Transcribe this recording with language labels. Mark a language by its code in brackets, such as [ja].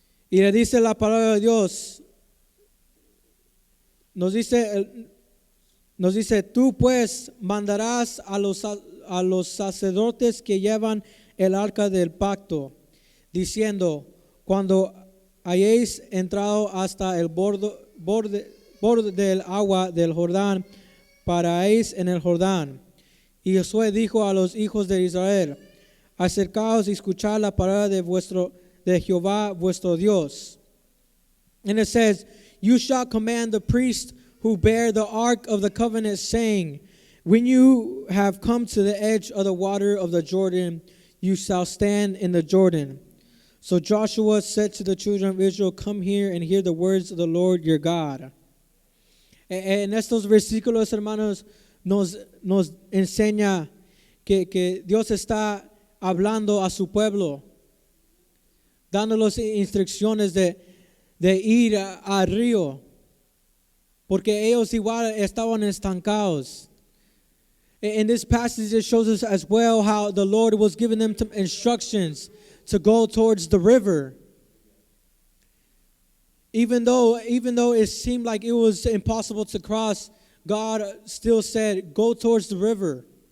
[es] Y le dice la palabra de Dios, nos dice, tú pues mandarás a los sacerdotes que llevan el arca del pacto, diciendo, cuando hayáis entrado hasta el borde del agua del Jordán, pararéis en el Jordán. Y Josué dijo a los hijos de Israel, acercaos y escuchad la palabra de Jehová vuestro Dios. [en] And it says, you shall command the priests who bear the ark of the covenant, saying, when you have come to the edge of the water of the Jordan, you shall stand in the Jordan. So Joshua said to the children of Israel, come here and hear the words of the Lord your God. [es] En estos versículos, hermanos, nos enseña que Dios está hablando a su pueblo, dándoles instrucciones de ir al río, porque ellos igual estaban estancados. [en] In this passage, it shows us as well how the Lord was giving them instructions to go towards the river. Even though it seemed like it was impossible to cross, God still said, go towards the river.